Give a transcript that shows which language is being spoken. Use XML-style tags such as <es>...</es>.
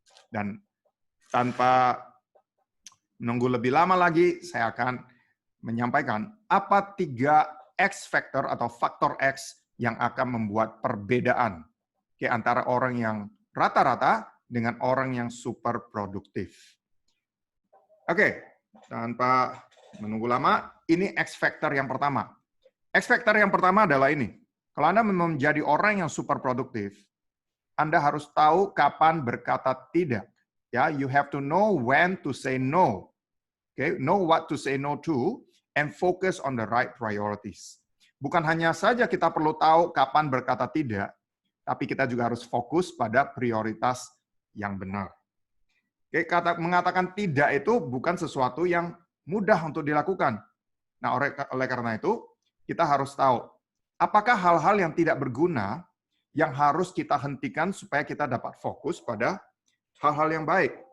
<id>Dan tanpa menunggu lebih lama lagi, saya akan menyampaikan apa 3 X factor atau faktor X yang akan membuat perbedaan antara orang yang rata-rata dengan orang yang super produktif. Oke, tanpa menunggu lama, ini X factor yang pertama. X factor yang pertama adalah ini. Kalau Anda menjadi orang yang super produktif, Anda harus tahu kapan berkata tidak.</id> <en>Ya, you have to know when to say no. Okay, know what to say no to and focus on the right priorities.</en> <id>Bukan hanya saja kita perlu tahu kapan berkata tidak, tapi kita juga harus fokus pada prioritas yang benar. Oke, mengatakan tidak itu bukan sesuatu yang mudah untuk dilakukan. Nah, oleh karena itu, kita harus tahu apakah hal-hal yang tidak berguna yang harus kita hentikan supaya kita dapat fokus pada hal-hal yang baik.</id>